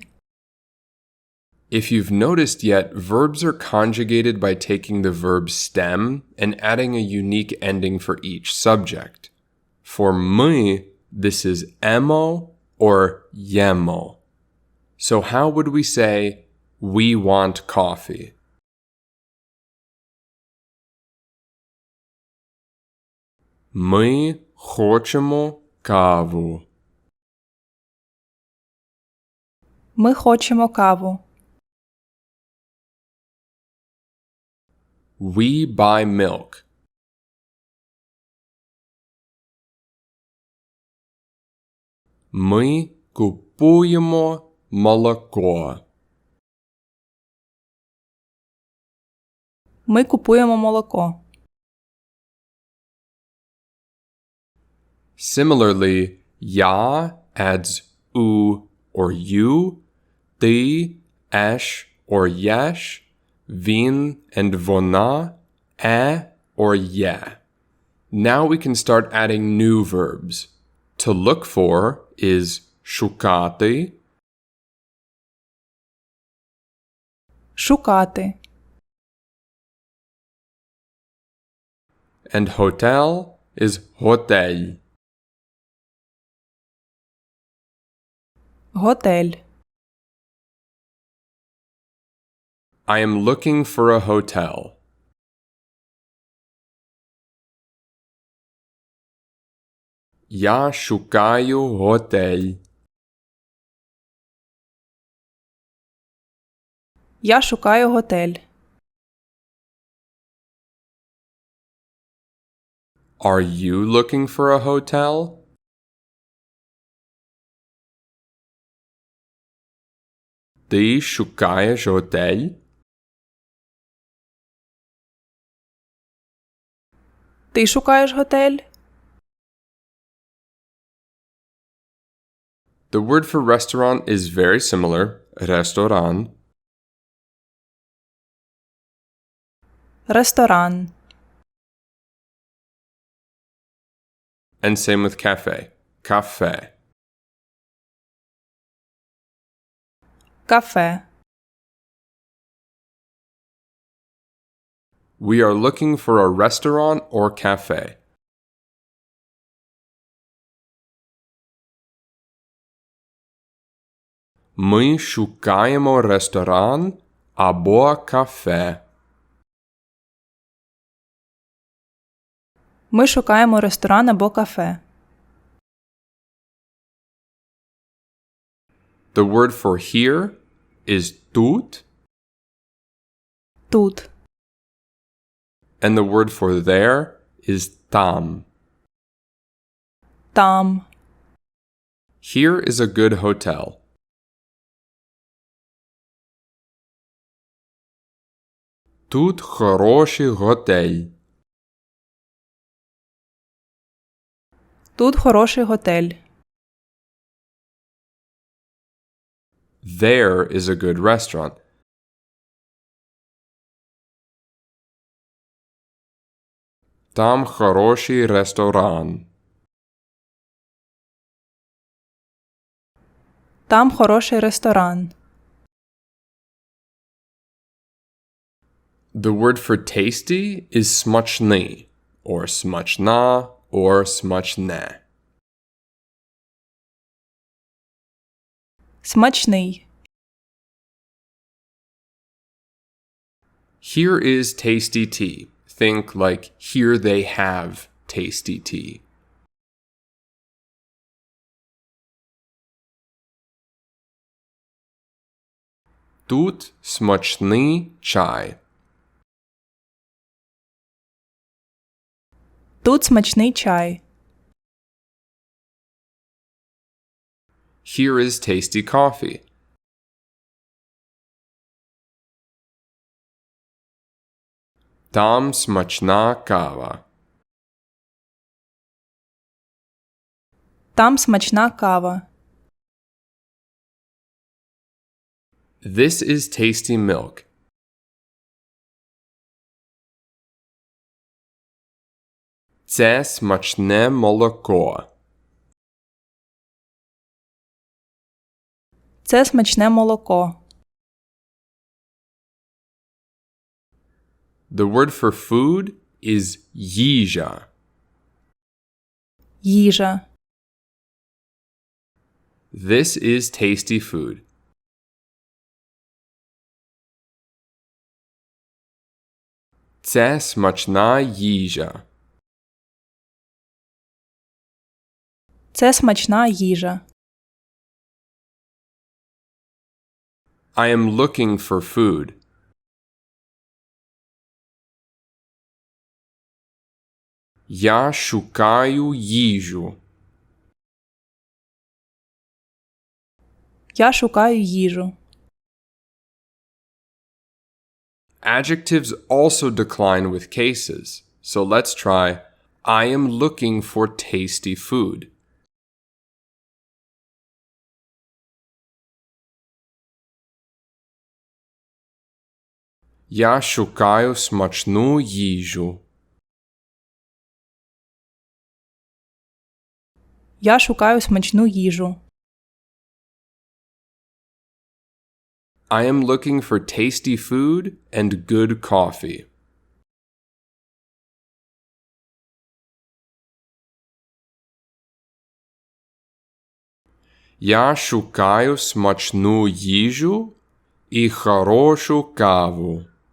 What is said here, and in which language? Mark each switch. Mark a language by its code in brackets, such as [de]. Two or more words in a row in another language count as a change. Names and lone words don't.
[en] If you've noticed yet, verbs are conjugated by taking the verb stem and adding a unique ending for each subject. For ми, this is емо or yemo. So how would we say, we want coffee? [uk] Ми хочемо каву. Ми хочемо каву. [en] We buy milk. [uk] Ми купуємо молоко. Ми купуємо молоко. [en] Similarly, я adds u or you, ти, еш or єш, він and вона, or є. Now we can start adding new verbs. To look for is шукати, [uk] Шукати. [en] and hotel is готель. [uk] Готель. [en] I am looking for a hotel. [uk] Я шукаю готель. Я шукаю готель. [en] Are you looking for a hotel? [uk] Ти шукаєш готель? Ти шукаєш готель? [en] The word for restaurant is very similar, [uk] ресторан. Ресторан. [en] And same with cafe, [uk] кафе. Кафе. [en] We are looking for a restaurant or cafe. [uk] Ми шукаємо ресторан або кафе. Ми шукаємо ресторан або кафе. [en] The word for here is тут, [uk] Тут. [en] and the word for there is там. [uk] Там. [en] Here is a good hotel. [uk] Тут хороший готель. Тут хороший готель. [en] There is a good restaurant. [uk] Там хороший ресторан. Там хороший ресторан. [en] The word for tasty is смачний, or смачна, or смачне. [uk] Смачний. [en] Here is tasty tea. Think like here they have tasty tea. [uk] Тут смачний чай. Тут смачний чай. [en] Here is tasty coffee. [uk] Там смачна кава. Там смачна кава. [en] This is tasty milk. [uk] Це смачне молоко. Це смачне молоко. [en] The word for food is їжа. [uk] Їжа. [en] This is tasty food. [uk] Це смачна їжа. Це смачна їжа. [en] I am looking for food. [uk] Я шукаю їжу. Я шукаю їжу. [en] Adjectives also decline with cases. So let's try I am looking for tasty food. [uk] Я шукаю смачну їжу. Я шукаю смачну їжу. [en] I am looking for tasty food and good coffee. [uk] Я шукаю смачну їжу і хорошу каву.